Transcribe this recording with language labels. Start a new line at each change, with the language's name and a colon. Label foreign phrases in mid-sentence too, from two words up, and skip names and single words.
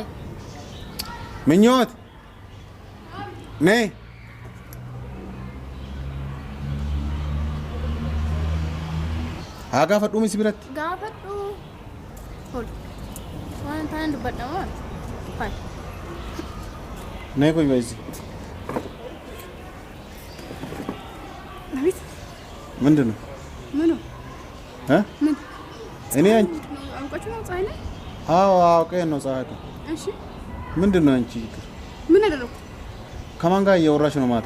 Oromo: minyoot nee haa gaafadhuu misi biratti gaafadhu hol waan hin taane dubbadhamaan hay nee koy bayisi
Amharic: አቤት ምንድን ነው ምኑ ምን እኔ አንቺ አውቃችሁ ነው ፀሐይ ላይ አዎ አውቀን ነው ፀሐይ እሺ ምንድን ነው አንቺ ምን አደረኩ ከማን ጋር እያወራሽ ነው ማታ